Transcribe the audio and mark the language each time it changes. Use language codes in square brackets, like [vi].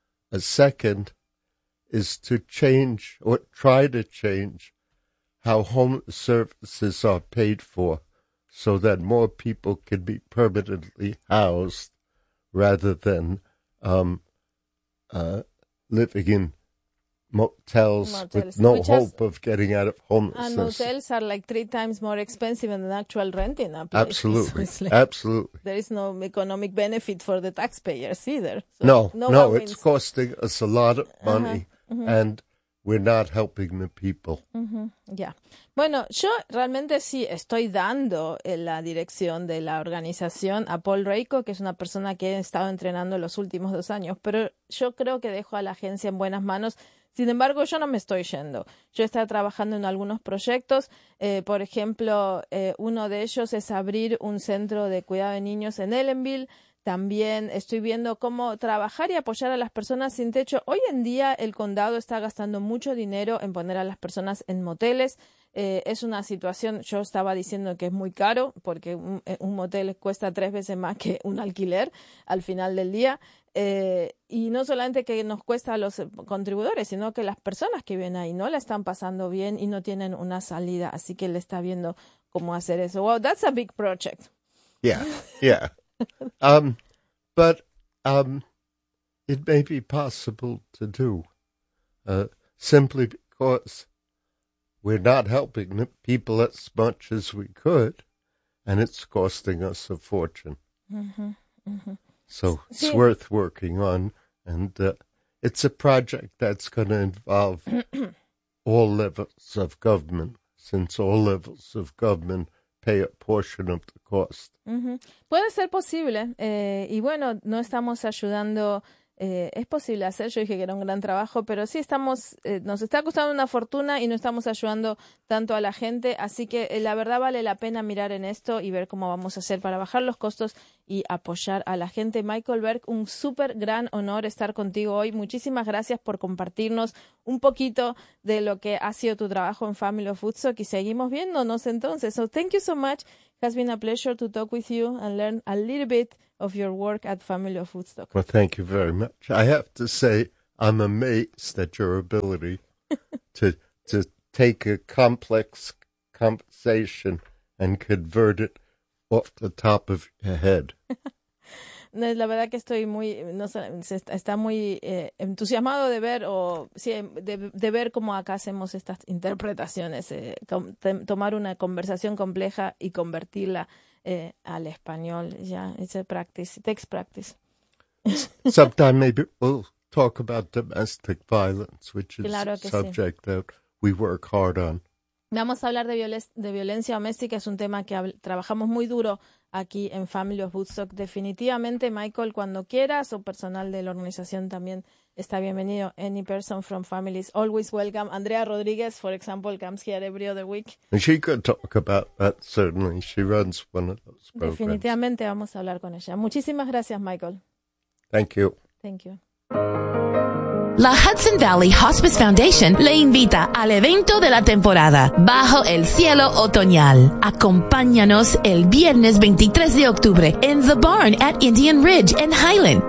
[en] A second is to change or try to change how home services are paid for so that more people can be permanently housed rather than living in motels with no hope of getting out of homelessness. And motels are like 3 times more expensive than actual renting a place. Absolutely. So like, absolutely. There is no economic benefit for the taxpayers either. So no, it's costing us a lot of money and we're not helping the people. Uh-huh. Yeah. [es] Bueno, yo realmente sí estoy dando en la dirección de la organización a Paul Rakoff, que es una persona que he estado entrenando en los últimos 2 años, pero yo creo que dejo a la agencia en buenas manos. Sin embargo, yo no me estoy yendo. Yo estaba trabajando en algunos proyectos. Por ejemplo, uno de ellos es abrir un centro de cuidado de niños en Ellenville. También estoy viendo cómo trabajar y apoyar a las personas sin techo. Hoy en día el condado está gastando mucho dinero en poner a las personas en moteles. Es una situación, yo estaba diciendo que es muy caro porque un motel cuesta 3 veces más que un alquiler al final del día. Y no solamente que nos cuesta a los contribuidores, sino que las personas que viven ahí no la están pasando bien y no tienen una salida. Así que él está viendo cómo hacer eso. [en] Wow, that's a big project. Yeah, yeah. But it may be possible to do simply because we're not helping the people as much as we could, and it's costing us a fortune. Mm-hmm, mm-hmm. So it's sí. worth working on, and it's a project that's going to involve all levels of government, since all levels of government pay a portion of the cost. Mm-hmm. [es] Puede ser posible, y bueno, no estamos ayudando. Es posible hacer, yo dije que era un gran trabajo, pero sí estamos, nos está costando una fortuna y no estamos ayudando tanto a la gente, así que la verdad vale la pena mirar en esto y ver cómo vamos a hacer para bajar los costos y apoyar a la gente. Michael Berg, un súper gran honor estar contigo hoy. Muchísimas gracias por compartirnos un poquito de lo que ha sido tu trabajo en Family of Woodstock y seguimos viéndonos entonces. [en] So thank you so much. It has been a pleasure to talk with you and learn a little bit of your work at Family of Woodstock. Well, thank you very much. I have to say, I'm amazed at your ability to take a complex conversation and convert it off the top of your head. [es] No, la verdad que estoy muy, no sé, está muy entusiasmado de ver o sí, de ver cómo acá hacemos estas interpretaciones, tomar una conversación compleja y convertirla al español. [en] Ya, yeah, it's a practice, it takes practice. Sometime maybe we'll talk about domestic violence, which is [es] claro que [en] a subject sí. that we work hard on. [es] Vamos a hablar de violencia doméstica, es un tema que trabajamos muy duro aquí en Family of Woodstock. Definitivamente, Michael, cuando quieras, o personal de la organización también está bienvenido. [en] Any person from Family is always welcome. Andrea Rodriguez, for example, comes here every other week. She could talk about that, certainly. She runs one of those programs. [es] Definitivamente vamos a hablar con ella. Muchísimas gracias, Michael. [en] Thank you. Thank you. [es] La Hudson Valley Hospice Foundation le invita al evento de la temporada Bajo el Cielo Otoñal. Acompáñanos el viernes 23 de octubre en The Barn at Indian Ridge en Highland.